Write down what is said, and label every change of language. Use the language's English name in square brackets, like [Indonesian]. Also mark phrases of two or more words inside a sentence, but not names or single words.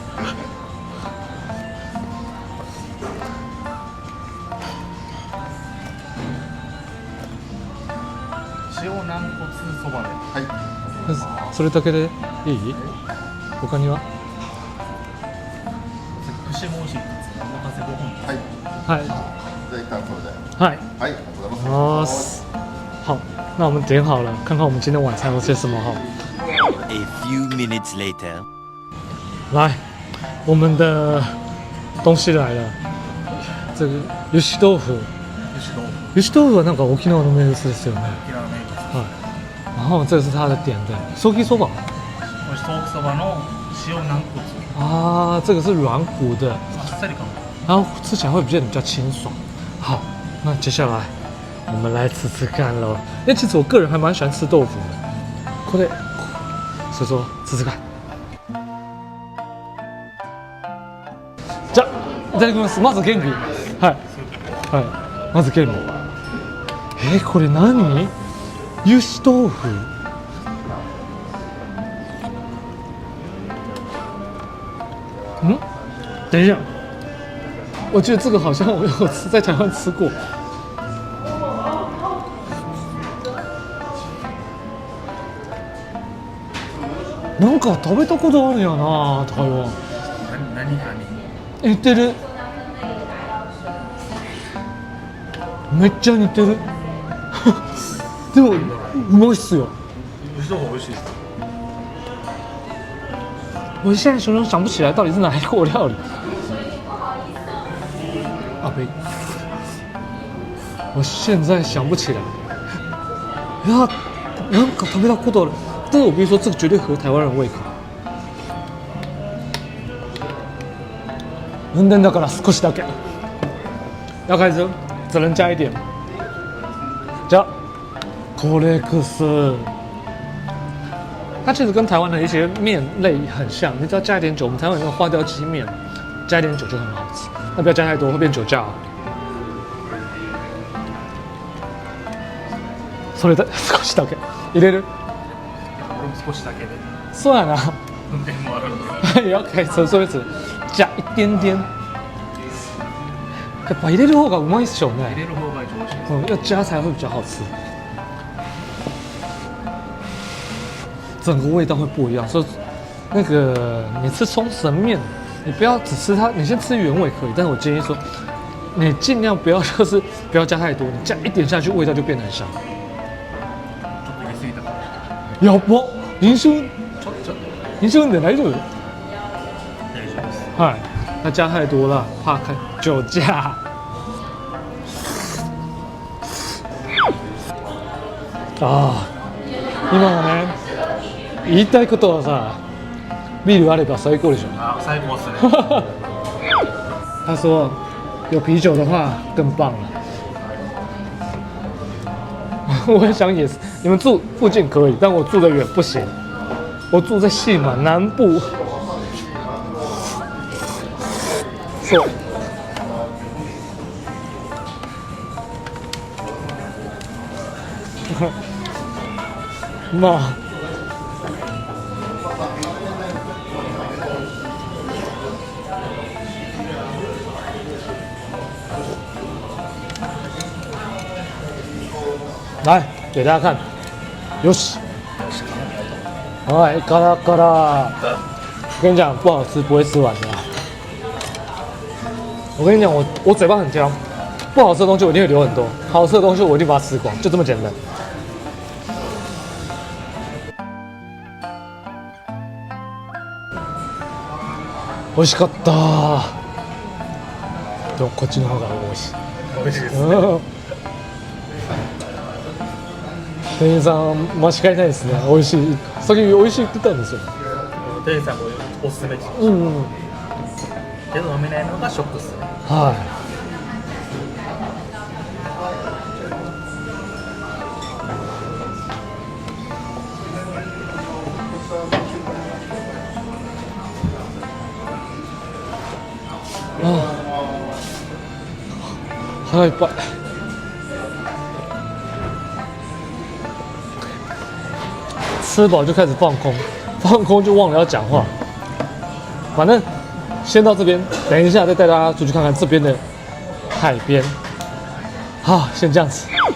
[Japanese] 塩軟骨そばで。はい。それだけでいい？他には？串も美味しいです。お任せご本。はい。はい。じゃあ一旦それで。はい。はい。ありがとうございます。 [Chinese] 好，那我们点好了，看看我们今天晚餐有些什么哈。 [English] A few minutes later， [Chinese] 来，我们的东西来了，这个油脂豆腐。 [Japanese] 油脂豆腐はなんか沖縄の名物ですよね。はい。 [Chinese] 然后这个是他的点的ソーキそば。 [Japanese] 豆腐そばの塩軟骨。 [Chinese] 啊，这个是软骨的， [Japanese] あっさり感。 [Chinese] 然后吃起来会比较清爽。好，那接下来我们来吃吃看喽。因为其实我个人还蛮喜欢吃豆腐的，これ，所以说吃吃看。 [Japanese] じゃあいただきます。まず元気。はいはい。まず元気。これ何？油脂豆腐。 [Chinese] 等一下，我觉得这个好像我有在台湾吃过。 [Japanese] なんか食べたことあるよな、台湾。何？似てる。めっちゃ似てる。でもうまいっすよ。牛豆腐美味しいです。 [Chinese] 我现在熊熊想不起来到底是哪一国料理。没，我现在想不起来。 [Japanese] なんか食べたことある。 [Chinese] 但是我必须说，这个绝对合台湾人胃口。 [Japanese] 運転だから少しだけ。 [Chinese] 要开始，只能加一点。 [Japanese] じゃあ、コレクス。 [Chinese] 它其实跟台湾的一些面类很像，你只要加一点酒，我们台湾有那种花雕鸡面，加一点酒就很好吃。那不要加太多，会变酒驾哦。 [Japanese] それで少しだけ入れる。少しだけで。そうやな。運転もあるんで。 [Chinese] 也要开车，所以只加一点点。 [Japanese] やっぱ入れる方がうまいっしょね。入れる方が一番美味しいです。 [Chinese] 要加才会比较好吃。整个味道会不一样，所以那个你吃冲绳面，你不要只吃它，你先吃原味可以，但是我建议说，你尽量不要不要加太多，你加一点下去，味道就变得很香。 [Japanese] ちょっと入れすぎたかも。やば、飲酒運転大丈夫？大丈夫です。 [Chinese] はい，那加太多了，怕开酒驾。 [Japanese] ああ、今はね、言いたいことはさ、ビールあれば最高でしょ。あ、最高っすね。 [Chinese] 他说有啤酒的话更棒了。我也想也是，你们住附近可以，但我住的远不行。我住在西满南部。 [Japanese] そう。まあ。 [Chinese] 来给大家看，よし，哎，嘎啦嘎啦，我跟你讲，不好吃不会吃完的啊。我跟你讲，我嘴巴很挑，不好吃的东西我一定会留很多，好吃的东西我一定把它吃光，就这么简单。 [Japanese] 美味しかった。でもこっちの方が美味しい。美味しいですね。店員さん間違いないですね。美味しい。先美味しいって言ったんですよ。店員さんもおすすめです。うんうん。けど飲めないのがショックっすね。はい。ああ、腹いっぱい。 [Chinese] 吃饱就开始放空，放空就忘了要讲话。反正先到这边，等一下再带大家出去看看这边的海边。好，先这样子。